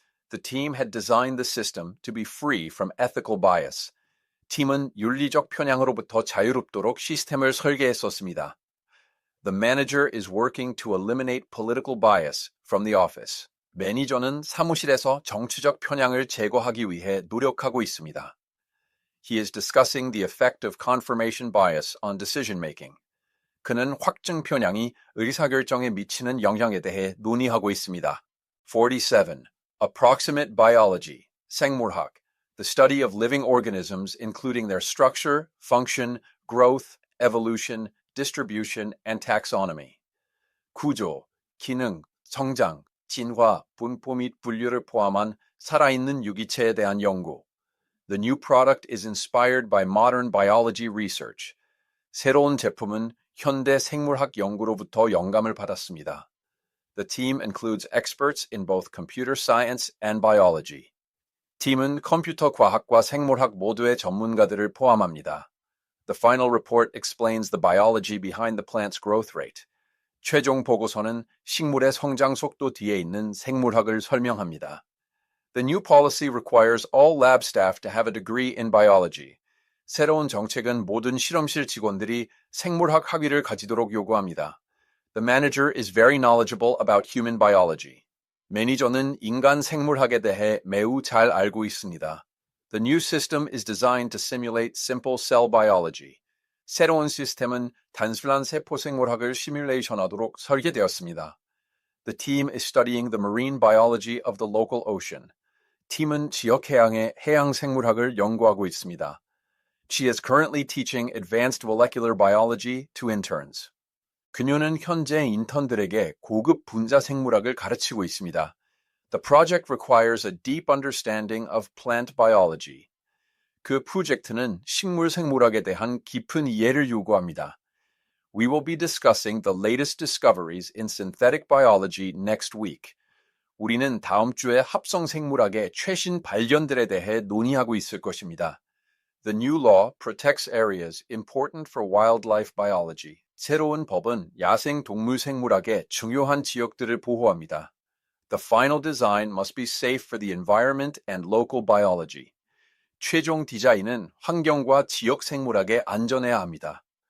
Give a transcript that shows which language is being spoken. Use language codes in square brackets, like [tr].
[en] The team had designed the system to be free from ethical bias. [ko] 팀은 윤리적 편향으로부터 자유롭도록 시스템을 설계했었습니다. [en] The manager is working to eliminate political bias from the office. [ko] 매니저는 사무실에서 정치적 편향을 제거하기 위해 노력하고 있습니다. [en] He is discussing the effect of confirmation bias on decision making. [ko] 그는 확증 편향이 의사결정에 미치는 영향에 대해 논의하고 있습니다. 47. [en] Approximate biology, 생물학, the study of living organisms including their structure, function, growth, evolution, distribution, and taxonomy. [ko] 구조, 기능, 성장, 진화, 분포 및 분류를 포함한 살아있는 유기체에 대한 연구. [en] The new product is inspired by modern biology research. [ko] 새로운 제품은 현대 생물학 연구로부터 영감을 받았습니다. [en] The team includes experts in both computer science and biology. [ko] 팀은 컴퓨터 과학과 생물학 모두의 전문가들을 포함합니다. [en] The final report explains the biology behind the plant's growth rate. [ko] 최종 보고서는 식물의 성장 속도 뒤에 있는 생물학을 설명합니다. [en] The new policy requires all lab staff to have a degree in biology. [ko] 새로운 정책은 모든 실험실 직원들이 생물학 학위를 가지도록 요구합니다. [en] The manager is very knowledgeable about human biology. [ko] 매니저는 인간 생물학에 대해 매우 잘 알고 있습니다. [en] The new system is designed to simulate simple cell biology. [ko] 새로운 시스템은 단순한 세포 생물학을 시뮬레이션하도록 설계되었습니다. [en] The team is studying the marine biology of the local ocean. [ko] 팀은 지역 해양의 해양 생물학을 연구하고 있습니다. [en] She is currently teaching advanced molecular biology to interns. [ko] 그녀는 현재 인턴들에게 고급 분자 생물학을 가르치고 있습니다. [en] The project requires a deep understanding of plant biology. [ko] 그 프로젝트는 식물 생물학에 대한 깊은 이해를 요구합니다. [en] We will be discussing the latest discoveries in synthetic biology next week. [ko] 우리는 다음 주에 합성 생물학의 최신 발견들에 대해 논의하고 있을 것입니다. [en] The new law protects areas important for wildlife biology. [ko] 새로운 법은 야생 동물 생물학의 중요한 지역들을 보호합니다. [en] The final design must be safe for the environment and local biology. [ko] 최종 디자인은 환경과 지역 생물학에 안전해야 합니다.